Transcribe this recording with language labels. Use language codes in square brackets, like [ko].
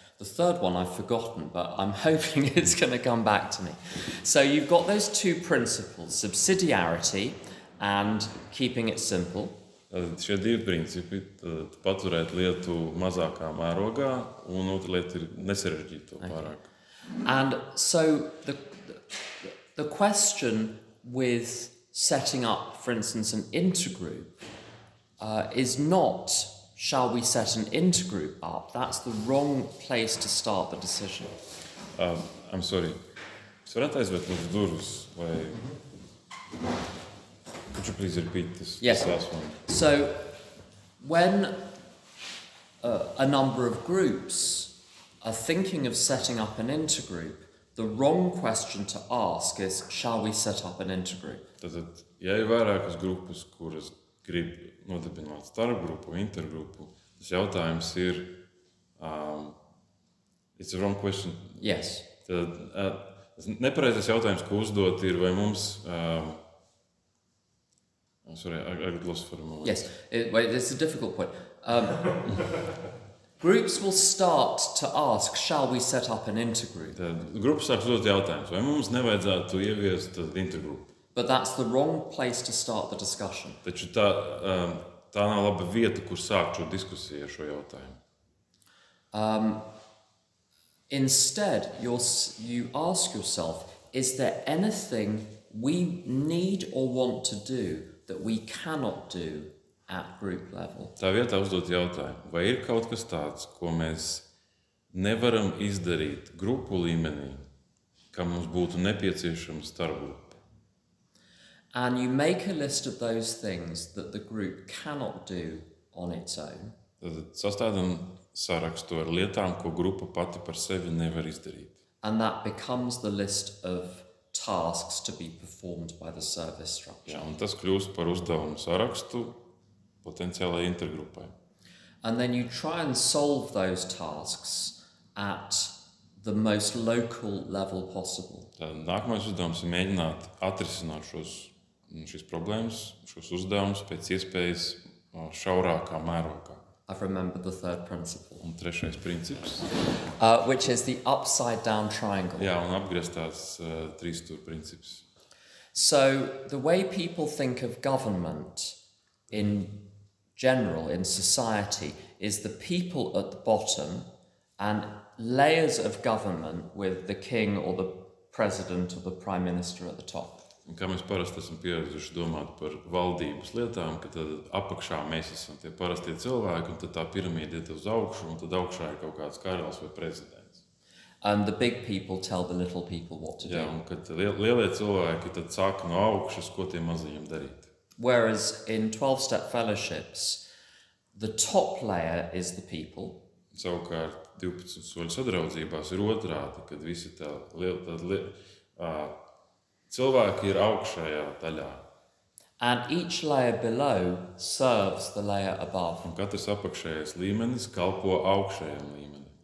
[en] The third one I've forgotten, but I'm hoping it's going to come back to me. So you've got those two principles, subsidiarity and keeping it simple. [lv] Tad šie divi principi, paturēt lietu mazākā mērogā, un otra lieta ir nesarežģīt to pārāk. [en] And so the question with setting up, for instance, an intergroup is not, shall we set an intergroup up? That's the wrong place to start the decision. I'm sorry. [lv] Es varētu aizvērt lūdzu durvis, vai... [en] Could you please repeat this last one? So when a number of groups are thinking of setting up an intergroup, the wrong question to ask is, shall we set up an intergroup? [lv] Tātad, ja ir vairākas grupas, kuras grib nodibināt starpgrupu, intergrupu, tas jautājums ir, [en] it's a wrong question. Yes. [lv] Tad, nepareizais jautājums, ko uzdot, ir, vai mums... [en] sorry, I got lost for a moment. Yes, it's a difficult point. Groups will start to ask, shall we set up an intergroup? [lv] Grupas sāks uzdot jautājumus, vai mums nevajadzētu ieviest intergrupu? [en] But that's the wrong place to start the discussion. [lv] Taču tā nav laba vieta, kur sākt šo diskusiju ar šo jautājumu. [en] Instead, you ask yourself, is there anything we need or want to do that we cannot do at group level? [lv] Tā vietā uzdot jautājumu, vai ir kaut kas tāds, ko mēs nevaram izdarīt grupu līmenī, kam mums būtu nepieciešams starpgrupa? [en] And you make a list of those things that the group cannot do on its own. [lv] Tad sastādām sarakstu ar lietām, ko grupa pati par sevi nevar izdarīt. [en] And that becomes the list of tasks to be performed by the service structure. [lv] Jā, un tas kļūst par uzdevumu sarakstu potenciālai intergrupai. [en] And then you try and solve those tasks at the most local level possible. [lv] Tad nākamais uzdevums ir mēģināt atrisināt šīs problēmas, šos uzdevumus pēc iespējas šaurākā mērogā. [en] I've remembered the third principle. [lv] Un trešais princips. [en] Which is the upside down triangle. [lv] Jā, un apgrieztās trīsstūra princips. [en] So the way people think of government in general, in society, is the people at the bottom and layers of government with the king or the president or the prime minister at the top. [lv] Un kā mēs parasti esam pieraduši domāt par valdības lietām, ka tad apakšā mēs esam tie parastie cilvēki, un tad tā piramīda iet uz augšu, un tad augšā ir kaut kāds karalis vai prezidents. [en] And the big people tell the little people what to do. [lv] Jā, un kad lielie cilvēki tad sāka no augšas, ko tiem maziņiem darīt. [en] Whereas in 12-step fellowships, the top layer is the people. [lv] Savukārt 12 soļu sadraudzībās ir otrādi, kad visi cilvēki ir augšējā daļā. [en] And each layer below serves the layer above. [lv] Un katrs apakšējais līmenis kalpo augšējam līmenim.